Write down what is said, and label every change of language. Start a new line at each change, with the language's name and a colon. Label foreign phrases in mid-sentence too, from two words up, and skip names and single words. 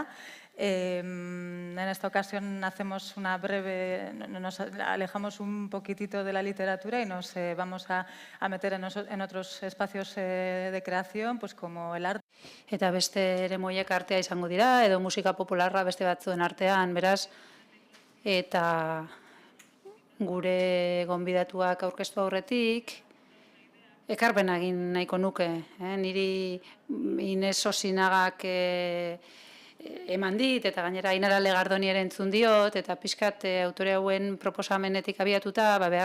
Spanish: En esta ocasión hacemos una breve, nos alejamos un poquitito de la literatura y nos vamos a meter en otros espacios de creación, pues como el arte.
Basque: Eta beste eremuiek artea izango dira, edo musika popularra beste batzuen artean, beraz, eta gure gonbidatuak aurkeztu aurretik, ekarpena egin nahiko nuke. Niri Ines Osinagak eman dit, eta gainera Ainara Legardoni ere entzun diot, eta pixkat autore hauen proposamenetik abiatuta, behar